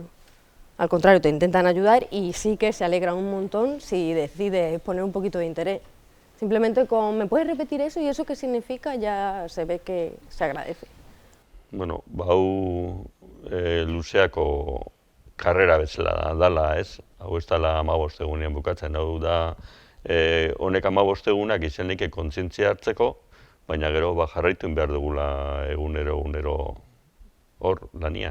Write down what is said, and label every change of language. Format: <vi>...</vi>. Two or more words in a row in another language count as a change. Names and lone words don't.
<es>Al contrario, te intentan ayudar y sí que se alegran un montón si decides poner un poquito de interés. Simplemente con, ¿me puedes repetir eso y eso qué significa? Ya se ve que se agradece.</es> <eu>Bueno, hau luzeako karrera bezala dala, ez? Hau ez dala 15 egunean bukatzen, hau da honek 15 egunak izenike kontzientzia hartzeko, baina gero jarraitu behar dugula egunero hor lanian.</eu>